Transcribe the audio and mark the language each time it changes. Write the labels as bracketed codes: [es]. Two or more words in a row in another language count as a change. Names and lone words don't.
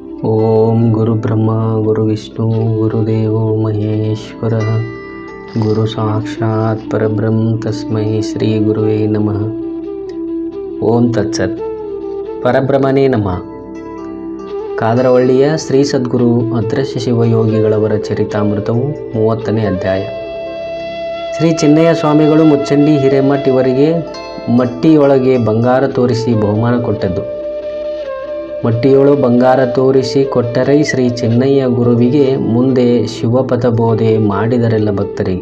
[sa] ಓಂ ಗುರುಬ್ರಹ್ಮ ಗುರುವಿಷ್ಣು ಗುರುದೇವೋ ಮಹೇಶ್ವರ ಗುರು ಸಾಕ್ಷಾತ್ ಪರಬ್ರಹ್ಮ ತಸ್ಮೈ ಶ್ರೀ ಗುರುವೇ ನಮಃ. ಓಂ ತತ್ಸತ್. ಪರಬ್ರಹ್ಮನೇ ನಮಃ. [kn] ಕಾದರವಳ್ಳಿಯ ಶ್ರೀ ಸದ್ಗುರು ಅದೃಶ್ಯ ಶಿವಯೋಗಿಗಳವರ ಚರಿತಾಮೃತವು 30ನೇ ಅಧ್ಯಾಯ. ಶ್ರೀ ಚಿನ್ನಯ್ಯ ಸ್ವಾಮಿಗಳು ಮುಚ್ಚಂಡಿ ಹಿರೇಮಠ್ ಇವರಿಗೆ ಮಟ್ಟಿಯೊಳಗೆ ಬಂಗಾರ ತೋರಿಸಿ ಬಹುಮಾನ ಕೊಟ್ಟದ್ದು. ಮಟ್ಟಿಯೊಳು ಬಂಗಾರ ತೋರಿಸಿ ಕೊಟ್ಟರೆ ಶ್ರೀ ಚಿನ್ನಯ್ಯ ಗುರುವಿಗೆ ಮುಂದೆ ಶಿವಪಥ ಬೋಧೆ ಮಾಡಿದರೆಲ್ಲ ಭಕ್ತರಿಗೆ.